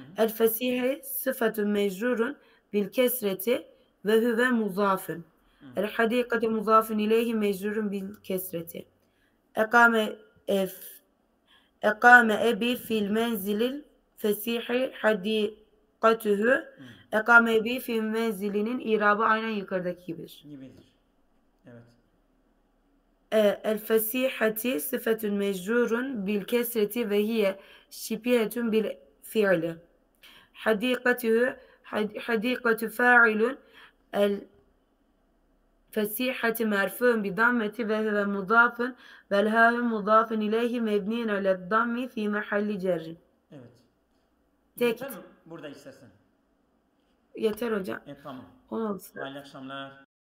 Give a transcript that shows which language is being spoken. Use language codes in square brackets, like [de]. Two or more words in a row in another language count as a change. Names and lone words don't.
[ar] الفسيح صفة مجرور بالكسرة وهو مضاف Hı. الحديقة مضاف إليه مجرور بالكسرة أقام أقام أبي في المنزل الفسيح حديقته Hı. أقام أبي في منزل [tr] inin irabı aynen yukarıdaki gibidir. Gibidir. Evet. [ar] الفسيحة صفة مجرور بالكسرة وهي شبيهة بالفعل حديقته حديقة فاعل الفسيحة مرفوع بضمة وهو مضاف والهاء مضاف إليه مبني على الضم في محل جر. [tr] Evet. Yeter Tekit. mi burada istersen? Yeter hocam. Tamam. 16. Hayırlı akşamlar.